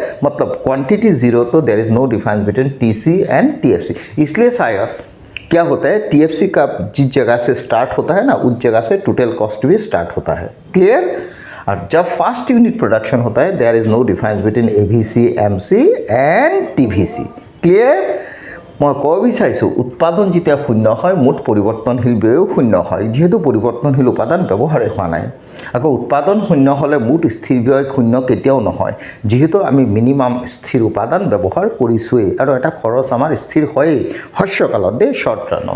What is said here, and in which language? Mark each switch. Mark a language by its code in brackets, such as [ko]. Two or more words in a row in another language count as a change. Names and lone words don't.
[hi] मतलब क्वांटिटी जीरो तो [en] there is no difference between TC and TFC, [hi] इसलिए शायद क्या होता है टीएफसी का जिस जगह से स्टार्ट होता है ना उस जगह से [en] total cost [hi] भी स्टार्ट होता है, क्लियर। और जब [en] first unit production [hi] होता है [en] there is no difference between AVC MC and TVC, [hi] क्लियर। [as] মই ক'ব বিচাৰিছো উৎপাদন যেতিয়া শূন্য হয় মুঠ পৰিৱৰ্তনশীল ব্যয়ও শূন্য হয়, যেহেতু পৰিৱৰ্তনশীল উপাদান ব্যৱহাৰেই হোৱা নাই। আকৌ উৎপাদন শূন্য হ'লে মুঠ স্থিৰ ব্যয় শূন্য কেতিয়াও নহয়, যেহেতু আমি মিনিমাম স্থিৰ উপাদান ব্যৱহাৰ কৰিছোৱেই আৰু এটা খৰচ আমাৰ স্থিৰ হয়েই হ্ৰস্বকালত দেই [en] short runত।